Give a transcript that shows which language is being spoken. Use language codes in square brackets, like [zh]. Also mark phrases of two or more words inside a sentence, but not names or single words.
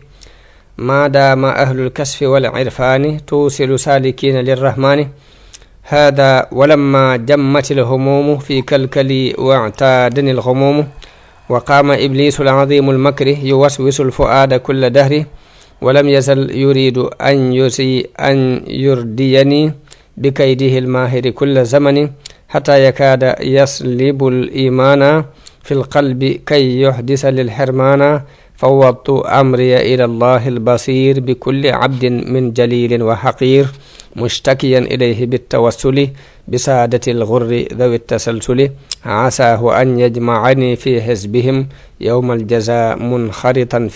[ar] ما دام أهل الكشف والعرفان توصل السالكين للرحمن هذا ولما جمت الهموم في كلكلي واعتادني الهموم وقام إبليس العظيم المكر يوسوس الفؤاد كل دهر ولم يزل يريد أن يرديني بكيده الماهر كل زمان حتى يكاد يسلب الإيمان في القلب كي يخدش للحرمان فوضت أمري إلى الله البصير بكل عبد من جليل وحقير مشتكيا إليه بالتوسل بسادة الحر ذوي تسلسل عساه أن يجمعني في حزبهم يوم الجزاء منخرطا